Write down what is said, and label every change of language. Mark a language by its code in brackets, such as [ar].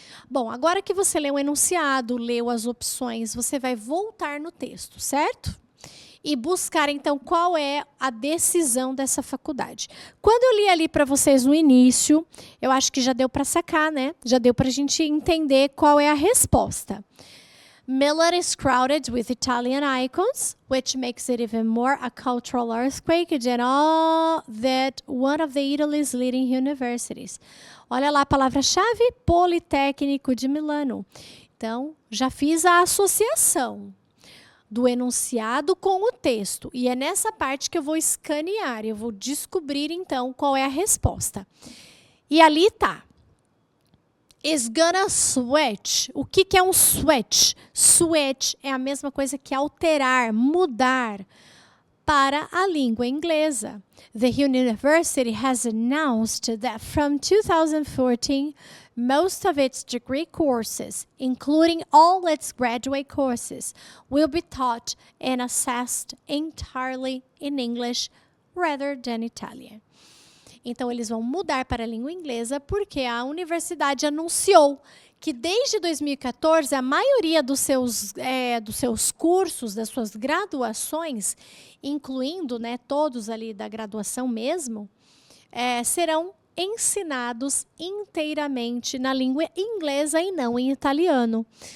[pt] Bom, agora que você leu o enunciado, leu as opções, você vai voltar no texto, certo? E buscar, então, qual é a decisão dessa faculdade. Quando eu li ali para vocês no início, eu acho que já deu para sacar, né? Já deu para a gente entender qual é a resposta. [en] Milan is crowded with Italian icons, which makes it even more a cultural earthquake than all that one of the Italy's leading universities. [pt] Olha lá a palavra-chave, Politécnico de Milano. Então, já fiz a associação do enunciado com o texto. E é nessa parte que eu vou escanear, eu vou descobrir, então, qual é a resposta. E ali está. [en] Is gonna switch. [pt] O que é um switch? Switch é a mesma coisa que alterar, mudar para a língua inglesa. [en] The university has announced that from 2014, most of its degree courses, including all its graduate courses, will be taught and assessed entirely in English rather than Italian. [pt] Então, eles vão mudar para a língua inglesa porque a universidade anunciou que desde 2014 a maioria dos seus cursos, das suas graduações, incluindo, né, todos ali da graduação mesmo, serão ensinados inteiramente na língua inglesa e não em italiano.